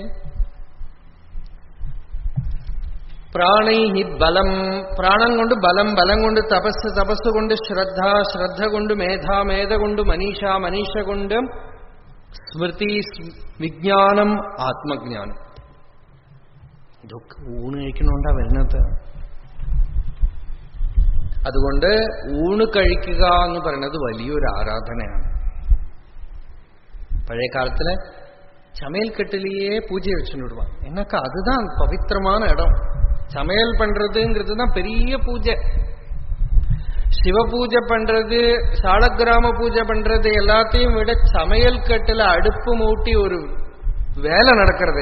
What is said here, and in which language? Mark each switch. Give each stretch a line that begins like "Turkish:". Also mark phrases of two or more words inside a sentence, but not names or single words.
Malayalam: പ്രാണൈഹി ബലം, പ്രാണം കൊണ്ട് ബലം, ബലം കൊണ്ട് തപസ്, തപസ് കൊണ്ട് ശ്രദ്ധ, ശ്രദ്ധ കൊണ്ട് മേധ, മേധ കൊണ്ട് മനീഷ, മനീഷ കൊണ്ട് സ്മൃതി, വിജ്ഞാനം, ആത്മജ്ഞാനം. ഇതൊക്കെ ഊണ് കഴിക്കണോണ്ടാ വരുന്നത്. അതുകൊണ്ട് ഊണ് കഴിക്കുക എന്ന് പറയുന്നത് വലിയൊരു ആരാധനയാണ്. പഴയ കാലത്തില്
Tamil: சமையல் கட்டிலேயே பூஜை வச்சுன்னு விடுவான். எனக்கு அதுதான் பவித்திரமான இடம். சமையல் பண்றதுங்கிறது தான் பெரிய பூஜை. சிவ பூஜை பண்றது, சாலக்கிராம பூஜை பண்றது எல்லாத்தையும் விட சமையல் கட்டுல அடுப்பு மூட்டி ஒரு வேலை நடக்கிறது.